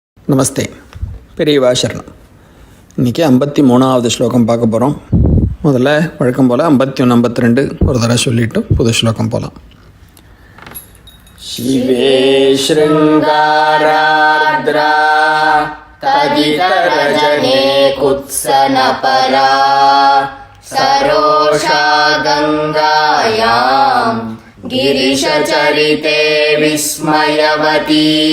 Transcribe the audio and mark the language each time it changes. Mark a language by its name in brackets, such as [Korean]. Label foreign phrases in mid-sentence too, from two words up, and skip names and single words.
[Tamil] நமஸ்தே. பெரியவா சரணம். இன்றைக்கி 53வது ஸ்லோகம் பார்க்க போகிறோம். முதல்ல வழக்கம் போல் 51 52 ஒரு தடவை சொல்லிவிட்டு புது ஸ்லோகம் போகலாம். [Sanskrit] शिवे शृङ्गारार्द्रा तदितरजने कुत्सनपरा सरोषा गङ्गायां गिरिशचरिते विस्मयवती